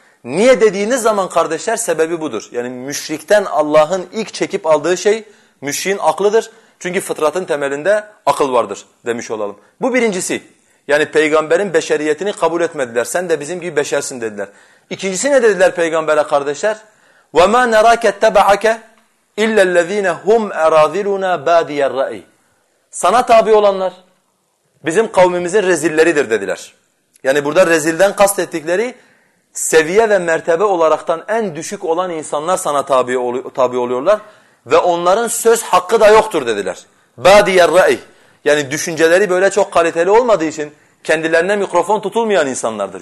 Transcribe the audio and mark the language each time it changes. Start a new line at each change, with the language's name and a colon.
Turkish: Niye dediğiniz zaman kardeşler sebebi budur. Yani müşrikten Allah'ın ilk çekip aldığı şey müşriğin aklıdır. Çünkü fıtratın temelinde akıl vardır demiş olalım. Bu birincisi. Yani peygamberin beşeriyetini kabul etmediler. Sen de bizim gibi beşersin dediler. İkincisi ne dediler peygambere kardeşler?
Arabic: وَمَا نَرَاكَ اتَّبَعَكَ اِلَّا الَّذ۪ينَ هُمْ اَرَاذِلُنَا بَادِيَ الرَّئِ
Turkish: Sana tabi olanlar bizim kavmimizin rezilleridir dediler. Yani burada rezilden kastettikleri seviye ve mertebe olaraktan en düşük olan insanlar sana tabi oluyorlar. Ve onların söz hakkı da yoktur dediler.
Arabic: بَادِيَ الرَّئِ
Turkish: Yani düşünceleri böyle çok kaliteli olmadığı için kendilerine mikrofon tutulmayan insanlardır.